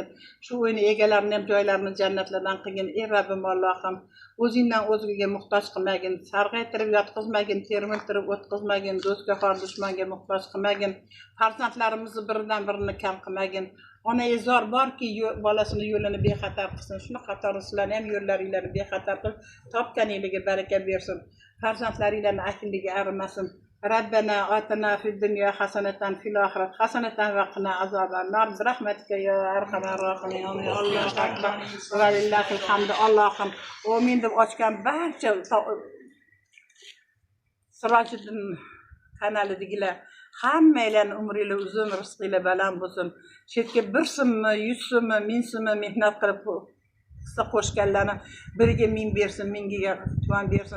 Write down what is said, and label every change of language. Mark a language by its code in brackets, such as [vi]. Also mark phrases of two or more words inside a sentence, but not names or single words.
[uz] Shu o'yini egalarini ham joylarini jannatlardan qilgin. Ey Rabbim Allohim, o'zingdan o'zgaga muhtoj qilmagin, sarg'aytirib yotqizmagin, termiltirib o'tkazmagin, do'stga xor dushmanga muhtoj qilmagin, farzandlarimizni biridan birini kam qilmagin. Ona ezor borki, bolasini yo'lini bexatar qilsin. Shuni qatori sizlarni ham yo'llaringlarni bexatar qilib, topganinglarga baraka bersin. Farzandlaringlarni akilligi arimasin. [ar] ربنا آتنا في الدنيا حسنة في الآخرة حسنة وقنا عذاب النار برحمتك يا أرحم الراحمين الله أكبر ولله الحمد الله الحمد ومن دب [uz] açkan barcha Sirajiddin kanalidagilar hammalarning umringlar uzun, rizqinglar baland bo'lsin. Chetga 1 so'mmi, 100 so'mmi, 1000 so'mmi mehnat qilib hissa qo'shganlarni biriga 1000 bersin, mingiga tuman bersin.